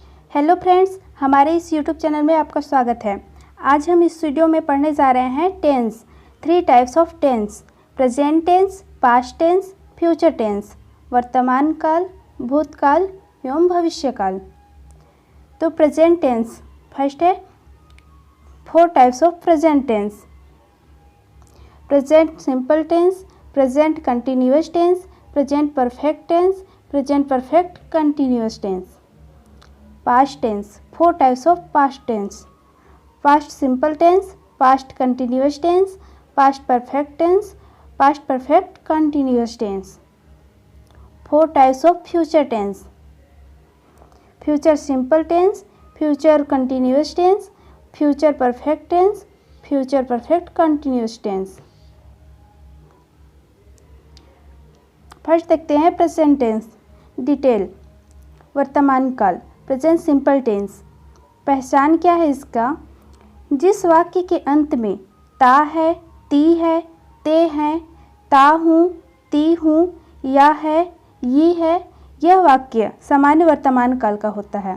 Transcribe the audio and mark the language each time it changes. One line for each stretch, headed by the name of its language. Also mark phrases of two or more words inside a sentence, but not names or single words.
English: Hello friends,
Hindi: हमारे इस यूट्यूब चैनल में आपका स्वागत है। आज हम इस वीडियो में पढ़ने जा रहे हैं
English: tense, 3 types of tense, present tense, past tense, future tense,
Hindi: वर्तमान काल, भूतकाल एवं भविष्यकाल।
English: तो present tense first है 4 types of present tense, present simple tense, present continuous tense, present perfect tense, present perfect continuous tense, प्रेजेंट परफेक्ट टेंस, प्रेजेंट परफेक्ट कंटिन्यूअस टेंस। Past tense, 4 types of past tense, past simple tense, past continuous tense, past perfect tense, past perfect continuous tense. 4 types of future tense, future simple tense, future continuous tense, future perfect tense, future perfect continuous tense. first
Hindi: देखते हैं
English: present tense detail,
Hindi: वर्तमान काल,
English: present simple tense.
Hindi: पहचान क्या है इसका? जिस वाक्य के अंत में ता है, ती है, ते हैं, ता हूँ, ती हूँ, या है, ये है, यह वाक्य सामान्य वर्तमान काल का होता है।